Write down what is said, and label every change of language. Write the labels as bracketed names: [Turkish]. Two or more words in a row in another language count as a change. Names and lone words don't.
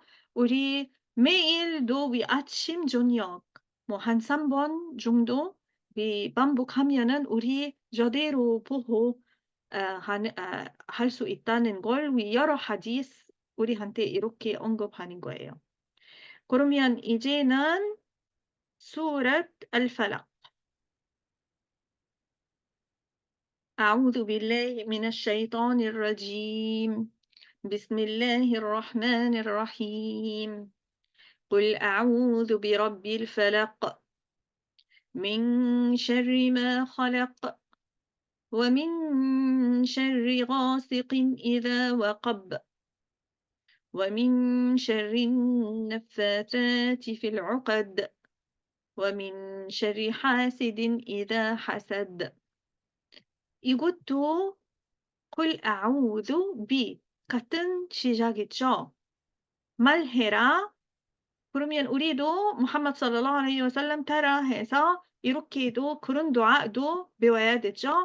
[Korean] 우리 매일도 우리 아침 저녁 한 3번 정도 반복하면은 우리 저대로 보호 할 수 있다는 걸 여러 하디스 우리한테 이렇게 언급하는 거예요. 그러면 이제는 수라 알팔aq. [Arabic] أعوذ بالله من الشيطان الرجيم بسم الله الرحمن الرحيم قل أعوذ برب الفلق من شر ما خلق ومن شر غاسق إذا وقب ومن شر النفاثات في العقد ومن شر حاسد إذا حسد 이것도 قل أعوذ ب [Korean] 같은 시작이죠. 말해라. 그러면 우리도 무함마드 [Arabic] صلى الله عليه وسلم [Korean] 따라 해서 이렇게도 그런 두아도 배워야 되죠.